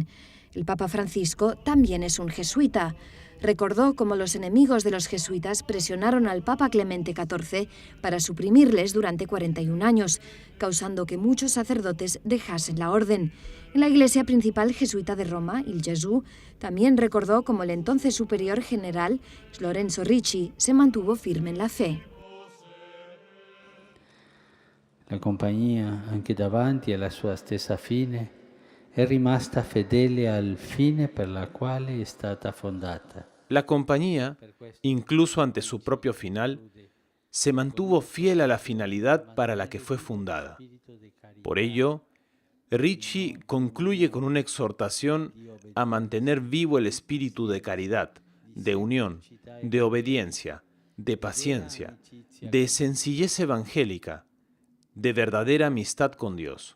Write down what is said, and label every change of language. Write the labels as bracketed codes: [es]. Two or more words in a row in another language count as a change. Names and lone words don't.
[es] El Papa Francisco también es un jesuita. Recordó cómo los enemigos de los jesuitas presionaron al Papa Clemente XIV para suprimirles durante 41 años, causando que muchos sacerdotes dejasen la orden. En la iglesia principal jesuita de Roma, Il Gesù, también recordó cómo el entonces superior general, Lorenzo Ricci, se mantuvo firme en la fe. [it] La compagnia, anche davanti alla sua stessa fine, è rimasta fedele al fine per la quale è stata fondata. [es] La compañía, incluso ante su propio final, se mantuvo fiel a la finalidad para la que fue fundada. Por ello, Ricci concluye con una exhortación a mantener vivo el espíritu de caridad, de unión, de obediencia, de paciencia, de sencillez evangélica, de verdadera amistad con Dios.